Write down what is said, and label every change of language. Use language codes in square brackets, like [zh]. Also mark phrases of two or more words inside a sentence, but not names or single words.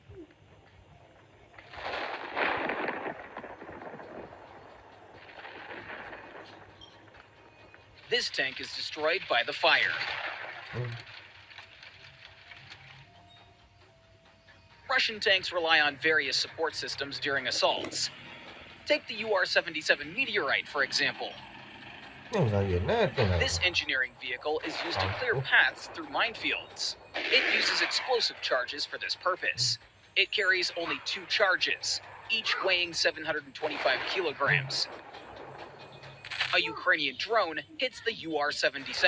[en] This tank is destroyed by the fire. Russian tanks rely on various support systems during assaults. Take the UR-77 Meteorite, for example. တင်ကားရနဲ့တင်ကား This engineering vehicle is used to clear paths through minefields. It uses explosive charges for this purpose. It carries only 2 charges, each weighing 725 kilograms. A Ukrainian drone hits the UR-77.